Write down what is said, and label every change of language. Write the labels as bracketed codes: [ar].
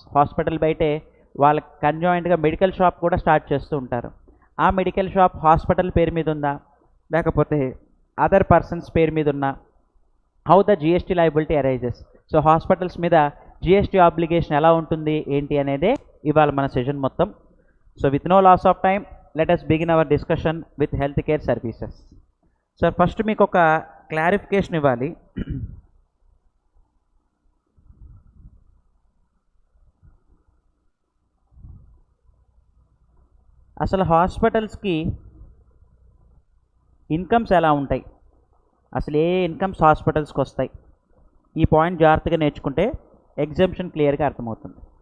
[te] Hospital బయటే వాళ్ళకి కన్జాయింట్గా medical shop కూడా స్టార్ట్ చేస్తూ ఉంటారు. ఆ మెడికల్ షాప్ హాస్పిటల్ పేరు మీద ఉందా లేకపోతే అదర్ పర్సన్స్ పేరు మీద ఉన్నా, [en] How the GST liability arises. [te] So hospitals మీద జిఎస్టీ ఆబ్లిగేషన్ ఎలా ఉంటుంది ఏంటి అనేదే ఇవాళ మన సెషన్ మొత్తం. [en] So with no loss of time let us begin our discussion with healthcare services. [te] So first మీకు ఒక క్లారిఫికేషన్ ఇవ్వాలి. అసలు హాస్పిటల్స్కి ఇన్కమ్స్ ఎలా ఉంటాయి, అసలు ఏ ఇన్కమ్స్ హాస్పిటల్స్కి వస్తాయి, ఈ పాయింట్ జాగ్రత్తగా నేర్చుకుంటే ఎగ్జామ్షన్ క్లియర్గా అర్థమవుతుంది.